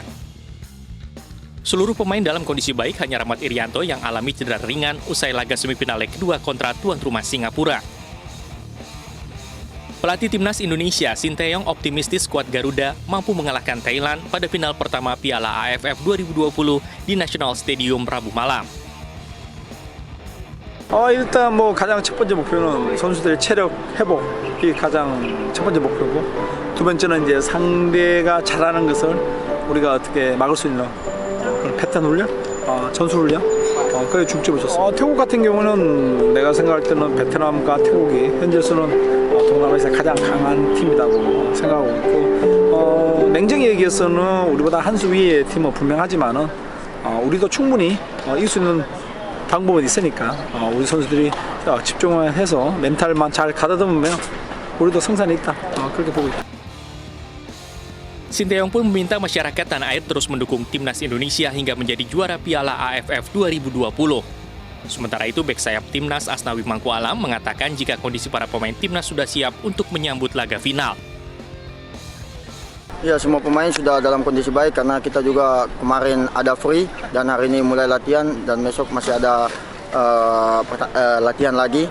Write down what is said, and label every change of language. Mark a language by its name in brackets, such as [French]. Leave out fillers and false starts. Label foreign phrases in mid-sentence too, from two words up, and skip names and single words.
[Indonesian] Seluruh pemain dalam kondisi baik, hanya Rahmat Irianto yang alami cedera ringan usai laga semifinal leg kedua kontra tuan rumah Singapura. Pelatih timnas Indonesia Sinteyong optimistis skuad Garuda mampu mengalahkan Thailand pada final pertama Piala AFF 2020 di National Stadium Rabu malam. [Korean] 일단 뭐 가장 첫 번째 목표는 선수들의 체력 회복이 가장 첫 번째 목표고, 두 번째는 이제 상대가 잘하는 것을 우리가 어떻게 막을 수 있는 그런 패턴 훈련, 전술 훈련, 그게 중점을 줬습니다. 태국 같은 경우는 내가 생각할 때는 베트남과 태국이 현재로서는 동남아시아에서 가장 강한 팀이라고 생각하고 있고, 냉정히 얘기해서는 우리보다 한 수 위의 팀은 분명하지만은 우리도 충분히 이길 수 있는 방법은 있으니까 우리 선수들이 집중을 해서 멘탈만 잘 가다듬으면 우리도 승산이 있다. 그렇게 보고 있다. [Indonesian] Sinteyong pun meminta masyarakat tanah air terus mendukung timnas Indonesia hingga menjadi juara Piala AFF 2020. Sementara itu, bek sayap timnas Asnawi Mangku Alam mengatakan jika kondisi para pemain timnas sudah siap untuk menyambut laga final. Ya, semua pemain sudah dalam kondisi baik karena kita juga kemarin ada free dan hari ini mulai latihan dan besok masih ada latihan lagi.